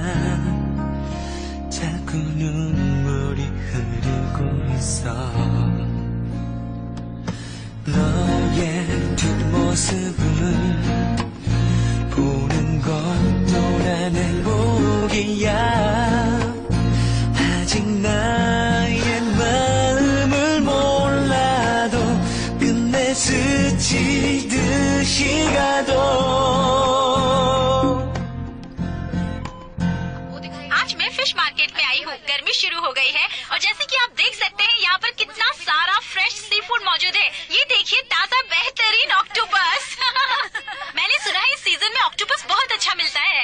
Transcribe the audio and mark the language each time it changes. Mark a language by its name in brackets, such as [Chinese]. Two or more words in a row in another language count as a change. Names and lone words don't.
[Korean] 나 자꾸 눈물이 흐르고 있어 너의 뒷모습을 보는 것도 난 행복이야 아직 나의 마음을 몰라도 끝내 스치듯이 가도 [Hindi] आज मैं [English] fish market [Hindi] में आई हूँ। गर्मी शुरू हो गई है और जैसे कि आप देख सकते हैं यहाँ पर कितना सारा [English] fresh sea food [Hindi] मौजूद है। ये देखिए ताजा बेहतरीन ऑक्टोपस मैंने सुना है इस सीजन में ऑक्टोपस बहुत अच्छा मिलता है।